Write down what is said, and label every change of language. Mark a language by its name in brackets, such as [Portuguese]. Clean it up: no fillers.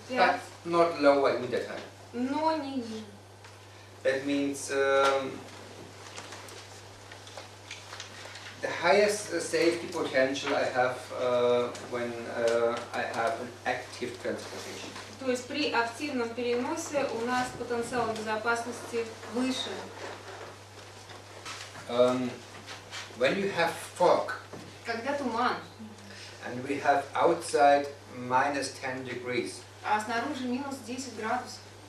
[English] but not lower in winter time. [Russian] но не ниже. [English] That means the highest safety potential I have when I have an active transportation. [Russian] То есть при активном переносе у нас потенциал безопасности выше. [English] When you have fog [Russian] Когда туман, [English] and we have outside minus 10 degrees, [Russian] а снаружи минус 10 градусов,